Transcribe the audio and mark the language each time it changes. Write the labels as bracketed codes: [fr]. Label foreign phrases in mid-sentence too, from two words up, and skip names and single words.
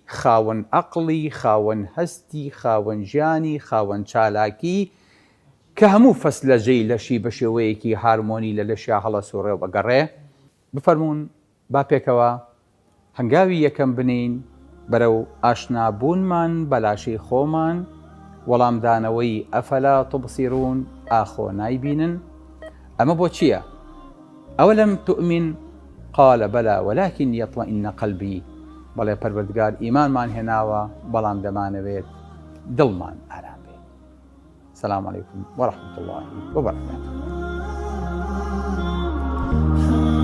[ckb] خاوەن عەقڵی خاوەن هەستی خاوەن ژیانی خاوەن چالاکی کە هەموو فەسلەجەی لەشی بە شێوەیەکی هارمۆنی لە لەشیا هەڵە سوڕێ و بەگەڕێ بفەرمونون با پێکەوە هەنگاوی یەکەم بنین بەرەو ئاشنابوونمان بەلاشەی خۆمان وەڵامدانەوەی [ar] ئەفەلا تبصیرون [ckb] ئاخۆ نایبینن. ئەمە بۆ چییە؟ [ar] ئەوەلەم تؤمن قال بەلا ولكن يطمئن قلبي [ckb] بەڵێ پەروەردگار ئیمانمان هێناوە بەڵام دەمانەوێت دڵمان ئارام بێت. [ar] سلام علیکم وەرەحمەتوڵڵاهی وبەرەکاتوه.